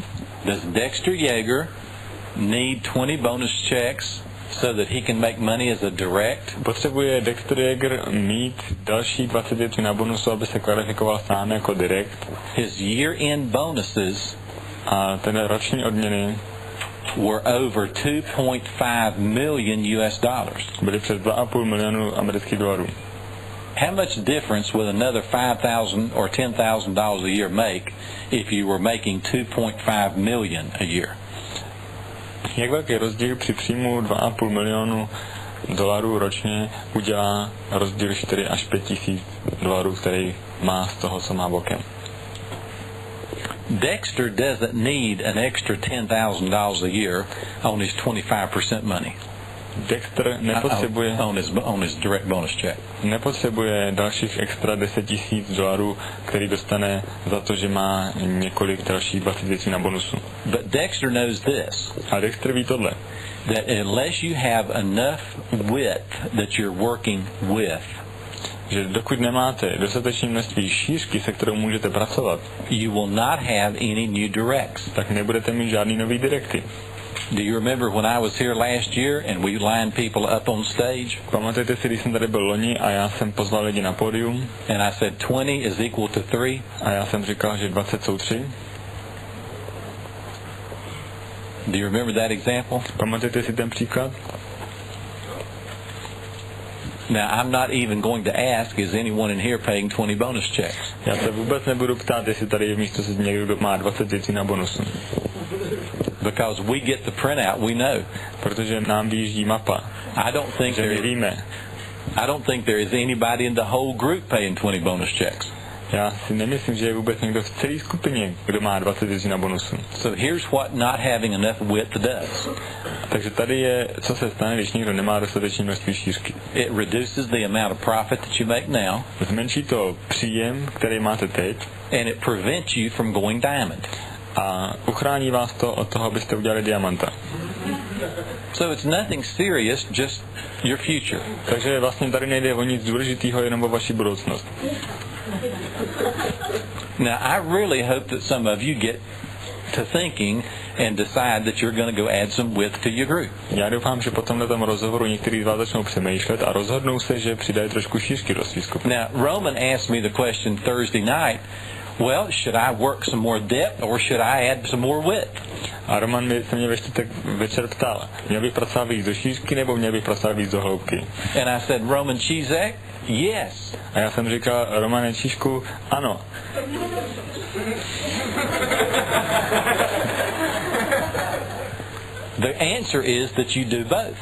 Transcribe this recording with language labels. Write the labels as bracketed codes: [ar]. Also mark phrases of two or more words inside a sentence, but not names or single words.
[en] Does Dexter Yeager need 20 bonus checks so that he can make money as a direct? [cs] Potřebuje Dexter Yeager mít další 20 větví na bonusu, aby se kvalifikoval sám jako direct? [en] His year-end bonuses [cs] a ten roční odměny [en] were over 2.5 million US dollars. [cs] Byly přes 2,5 milionu amerických dolarů. [en] How much difference would another $5,000 or $10,000 a year make if you were making 2.5 million a year? [cs] Jak velký rozdíl při příjmu 2,5 milionu dolarů ročně udělá rozdíl 4 až 5 tisíc dolarů, který má z toho, co má bokem? [en] Dexter doesn't need an extra $10,000 a year on his 25% money. [cs] Dexter nepotřebuje [en] on his direct bonus check. [cs] Nepotřebuje dalších extra $10,000, který dostane za to, že má několik dalších 20 věcí na bonusu. [en] But Dexter knows this. [cs] A Dexter ví tohle. [en] That unless you have enough width that you're working with, [cs] že dokud nemáte dostatečné množství šířky, se kterou můžete pracovat, [en] you will not have any new directs. [cs] Tak nebudete mít žádný nový direkty. [en] Do you remember when I was here last year and we lined people up on stage? [cs] Pamatujete si, když jsem tady byl loni a já jsem pozval lidi na pódium? [en] And I said 20 is equal to 3. [cs] A já jsem říkal, že 20 jsou 3. [en] Do you remember that example? [cs] Pamatujete si ten příklad? [en] Now, I'm not even going to ask, is anyone in here paying 20 bonus checks? [cs] Já se vůbec nebudu ptát, jestli tady je v místě někdo, kdo má 20 věcí na bonusu. [en] Because we get the printout, we know. [cs] Protože nám vyjíždí mapa. [en] I don't think there is anybody in the whole group paying 20 bonus checks. [cs] Já si nemyslím, že je vůbec někdo v celé skupině, kdo má 20 věcí na bonusu. [en] So here's what not having enough width does. [cs] Takže tady je, co se stane, když někdo nemá dostatečné množství šířky. [en] It reduces the amount of profit that you make now. [cs] Zmenší to příjem, který máte teď. [en] And it prevents you from going diamond. [cs] A uchrání vás to od toho, abyste udělali diamanta. [en] So it's nothing serious, just your future. [cs] Takže vlastně tady nejde o nic důležitého, jenom o vaši budoucnost. [en] Now, I really hope that some of you get to thinking and decide that you're going to go add some width to your group. [cs] Já doufám, že po tomto rozhovoru někteří z vás začnou přemýšlet a rozhodnou se, že přidají trošku šířky do svých skupin. [en] Now, Roman asked me the question Thursday night, well, should I work some more depth or should I add some more width? [cs] A Roman se mě ve čtvrtek večer ptal, měl bych pracovat víc do šířky nebo měl bych pracovat víc do hloubky? [en] And I said, Roman Čízek, yes. [cs] A já jsem říkal, Romane Číšku, ano. [en] The answer is that you do both.